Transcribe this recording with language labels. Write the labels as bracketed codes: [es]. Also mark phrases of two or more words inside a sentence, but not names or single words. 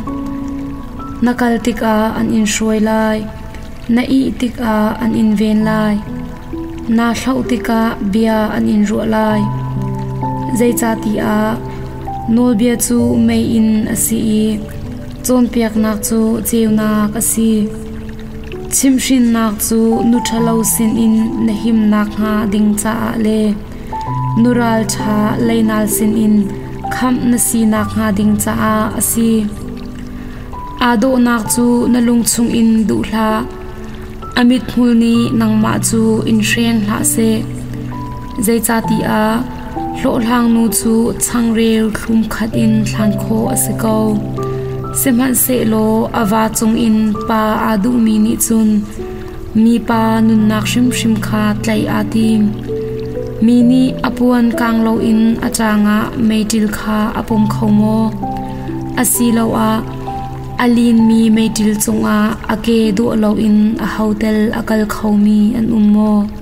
[hmr] nakal tik a an in shroi lai na I tik a an in ven lai na thlau tik a bia an in ru lai zai cha ti a nol bia chu mei in asi chon piak nak chu cheu nak asi chimshin nak chu nu thalo sin in na him nak ha ding cha le nural tha leinal sin in kham na si nak ha ding cha asi ado nak chu na lung chung in du hla amit mulni nangma chu in shreng hla se zai cha ti a hlo hlang nu chu changrel thlum khat in thlan kho asiko semhan se lo awa chung in pa adu mi ni chun mi pa nun nak shim shim kha tlai atim mi ni apuan kang lo in achanga meitil kha apum khomo asilo a alin mi meitil chunga ake do lo in a hotel akal khomi an ummo